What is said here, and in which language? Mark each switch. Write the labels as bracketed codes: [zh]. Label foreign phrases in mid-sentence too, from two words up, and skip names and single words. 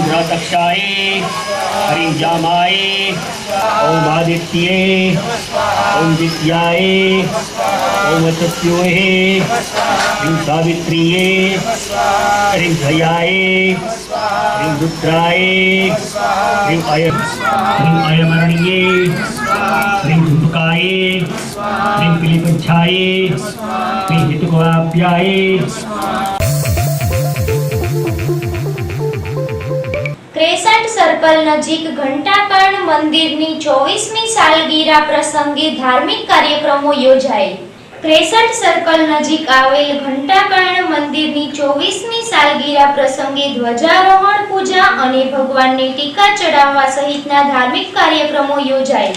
[sa] द्रौतक्षाय, ह्रीं जामाय, ओम आदित्ये, ओम विद्याय, ओम सत्योहे, ह्रीं सावित्रिये, ह्रीं जयाय, ह्रीं रुद्राय, ह्रीं अयमरण्ये, ह्रीं धूपकाय, ह्रीं पिलीपच्छाय, ह्रीं हितुकाभ्याय. [gu] ક્રેસન્ટ સર્કલ નજીક ઘંટાકર્ણ મંદિરની 24મી સાલગીરા પ્રસંગે ધાર્મિક કાર્યક્રમો યોજાયેલ. ક્રેસન્ટ સર્કલ નજીક આવેલ ઘંટાકર્ણ મંદિરની 24મી સાલગીરા પ્રસંગે ધ્વજારોહણ, પૂજા અને ભગવાનને ટીકા ચડાવવા સહિતના ધાર્મિક કાર્યક્રમો યોજાયેલ.